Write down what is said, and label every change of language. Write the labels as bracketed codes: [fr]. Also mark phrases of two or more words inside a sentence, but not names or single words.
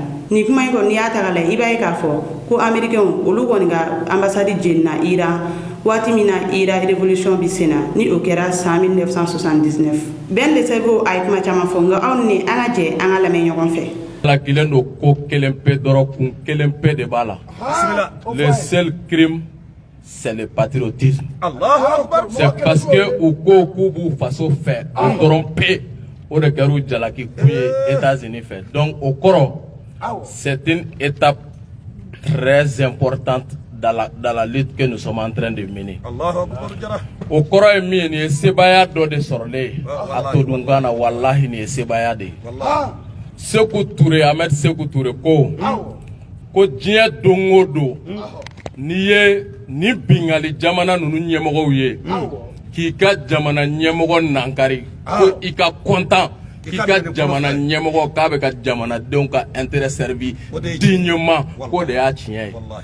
[bm] Ni kuma in kɔni n'i y'a ta k'a lajɛ i b'a ye k'a fɔ ko américain olu kɔni ka ambassade jenina Iran waati min na Iran révolution bi sen na ni o kɛra san 1979. Ben le Cerveau a ye kuma caman fɔ nka aw ni an ka jɛ an ka lamɛn ɲɔgɔn fɛ. Lakilen do ko kelen pe dɔrɔn kun kelen pe de b'a la. [fr] Le seul crime c'est le patriotisme. C'est parce que [bm] u ko k'u b'u faso fɛ o dɔrɔn pe o de kɛra u jalaki kun ye États-Unis fɛ. [fr] Donc au kɔrɔ c'est une étape très importante dans la lutte que nous sommes en train de mener. [bm] Au kɔrɔ ye min ye nin ye sebaya dɔ de sɔrɔlen ye a todunkan na walahi nin ye sebaya de ye. Sékou Touré, Ahmed Sékou Touré ko diɲɛ don o don n'i ye ni bingali jamana ninnu ɲɛmɔgɔw ye k'i ka jamana ɲɛmɔgɔ nankari ko i ka content k'i ka jamana ɲɛmɔgɔ k'a bɛ ka jamanadenw ka [fr] intérêt servi dignement [bm] ko de y'a tiɲɛ ye